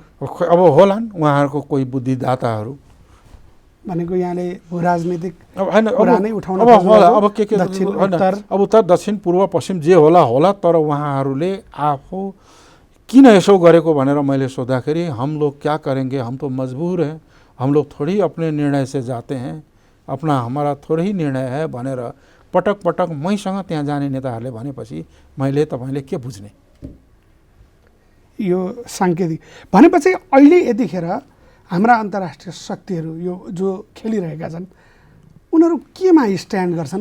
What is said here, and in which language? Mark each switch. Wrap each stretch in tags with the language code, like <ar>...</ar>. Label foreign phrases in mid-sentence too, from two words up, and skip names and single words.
<ne>अब होलान् उहाँहरूको कोही बुद्धिदाताहरू भनेको यहाँले राजनीतिक अब उत्तर दक्षिण पूर्व पश्चिम जे होला, तर उहाँहरूले आफू किन यसो गरेको भनेर मैले सोद्धाखेरि</ne> <hi>हम लोग क्या करेंगे, हम तो मजबूर हैं, हम लोग थोड़ी अपने निर्णय से जाते हैं, अपना हमारा थोरै ही निर्णय है</hi> <ne>भनेर पटक पटक मैसँग त्यहाँ जाने नेताहरूले भनेपछि मैले तपाईँले के बुझ्ने? यो साङ्केतिक भनेपछि अहिले यतिखेर हाम्रा अन्तर्राष्ट्रिय शक्तिहरू यो जो खेलिरहेका छन् उनीहरू केमा स्ट्यान्ड गर्छन्?</ne>